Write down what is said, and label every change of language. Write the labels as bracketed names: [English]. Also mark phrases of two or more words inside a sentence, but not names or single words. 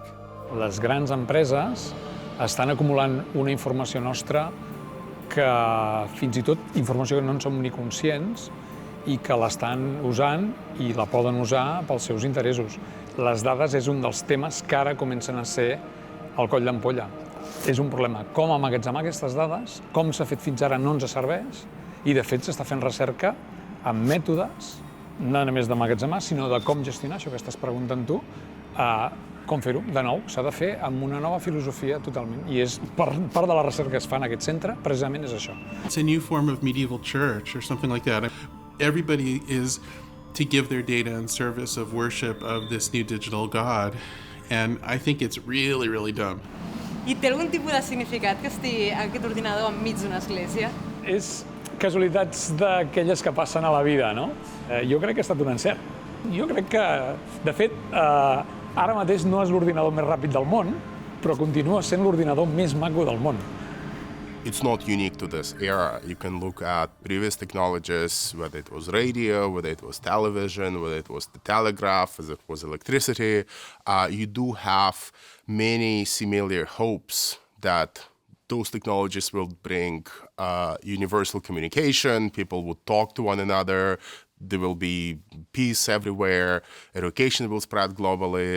[Catalan] Les grans empreses estan acumulant una informació nostra que fins i tot informació que no en som ni conscients i que l'estan usant i la poden usar pels seus interessos. Les dades és un dels temes que ara comencen a ser el coll d'ampolla. És un problema com emmagatzemar aquestes dades, com s'ha fet fins ara no ens serveix, i de fet s'està fent recerca amb mètodes, no només d'emmagatzemar, sinó de com gestionar això que estàs preguntant tu, com fer-ho. De nou, s'ha de fer amb una nova filosofia totalment, i és part de la recerca que es fa en aquest centre, precisament és això. [English] It's a new form of medieval church or something like that. Everybody is to give their data in service of worship of this new digital God, and I think it's really, really dumb. [Catalan] I té algun tipus de significat que estigui aquest ordinador enmig d'una església? És casualitats d'aquelles que passen a la vida, no? Jo crec que ha estat un encert. Jo crec que, de fet, ara mateix no és l'ordinador més ràpid del món, però continua sent l'ordinador més maco del món. [English] It's not unique to this era. You can look at previous technologies, whether it was radio, whether it was television, whether it was the telegraph, whether it was electricity. You do have many similar hopes that those technologies will bring universal communication, people would talk to one another, there will be peace everywhere, education will spread globally.